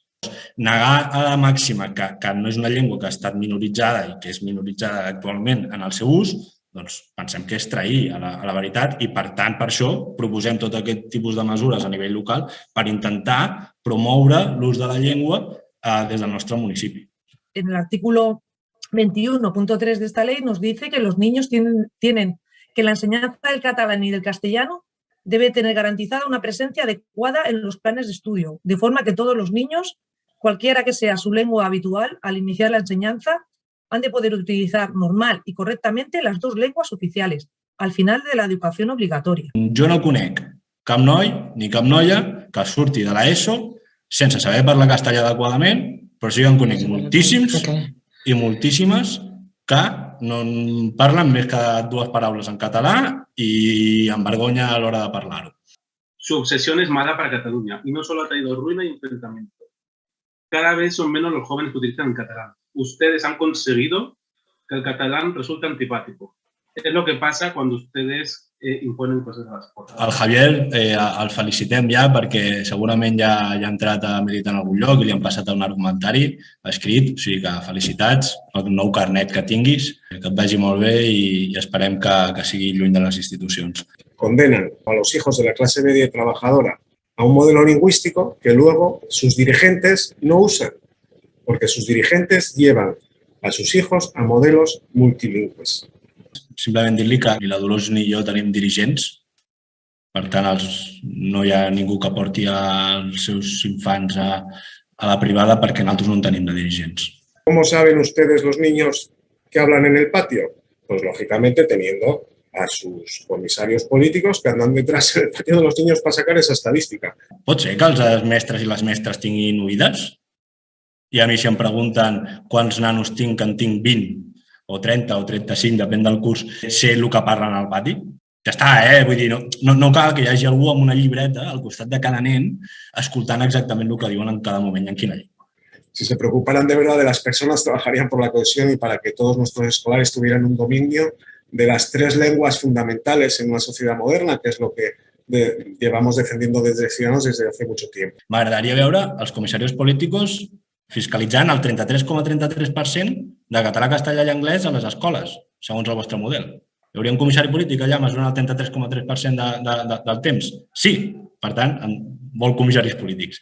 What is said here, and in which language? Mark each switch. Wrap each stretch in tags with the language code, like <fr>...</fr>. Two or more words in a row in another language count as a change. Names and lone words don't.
<ca>Negar a la màxima que no és una llengua que ha estat minoritzada i que és minoritzada actualment en el seu ús, doncs pensem que és trair a la veritat i, per tant, per això proposem tot aquest tipus de mesures a nivell local per intentar promoure l'ús de la llengua des del nostre municipi.</ca> <es>En el artículo 21.3 de esta ley nos dice que los niños tienen que la enseñanza del catalán y del castellano debe tener garantizada una presencia adecuada en los planes de estudio, de forma que todos los niños, cualquiera que sea su lengua habitual, al iniciar la enseñanza, han de poder utilizar normal y correctamente las dos lenguas oficiales, al final de la educación obligatoria.</es> <ca>Jo no conec cap noi ni cap noia que surti de l'ESO sense saber parlar castellà adequadament, però sí que en conec moltíssims i moltíssimes que no parlen més que dues paraules en català y amb vergonya a l'hora de parlar-ho.</ca> <es>Su obsesión es mala para Cataluña y no solo ha traído ruina y enfrentamiento. Cada vez son menos los jóvenes que utilizan el catalán. Ustedes han conseguido que el catalán resulte antipático. Es lo que pasa cuando ustedes imponen</es> <ca>coses a l'escola. El Javier el felicitem ja perquè segurament ja ha entrat a militar en algun lloc i li han passat un argumentari escrit, o sigui que felicitats, el nou carnet que tinguis, que et vagi molt bé i esperem que sigui lluny de les institucions.</ca> <es>Condenan a los hijos de la clase media y trabajadora a un modelo lingüístico que luego sus dirigentes no usan, porque sus dirigentes llevan a sus hijos a modelos multilingües.</es> <ca>Simplement dir-li que ni la Dolors ni jo tenim dirigents, per tant no hi ha ningú que porti els seus infants a la privada perquè nosaltres no en tenim de dirigents.</ca> <es>¿Cómo saben ustedes los niños que hablan en el patio? Pues lógicamente teniendo a sus comisarios políticos que andan detrás en el patio de los niños para sacar esa estadística.</es> <ca>Pot ser que els mestres i les mestres tinguin oïdes? I a mi si em pregunten quants nanos tinc, que en tinc 20, o 30 o 35, depèn del curs, sé el que parlen al pati. Ja està, Vull dir, no cal que hi hagi algú amb una llibreta al costat de cada nen escoltant exactament el que diuen en cada moment i en quina llengua.</ca> <es>Si se preocuparan de verdad de las personas, trabajarían por la cohesión y para que todos nuestros escolares tuvieran un dominio de las 3 lenguas fundamentales en una sociedad moderna, que es lo que llevamos defendiendo desde Ciudadanos desde hace mucho tiempo.</es> <ca>M'agradaria veure els comissaris polítics fiscalitzant el 33,33% de català, castellà i anglès a les escoles, segons el vostre model. Hi hauria un comissari polític allà mesurant el 33,3% del temps? Sí, per tant, vol comissaris polítics.</ca>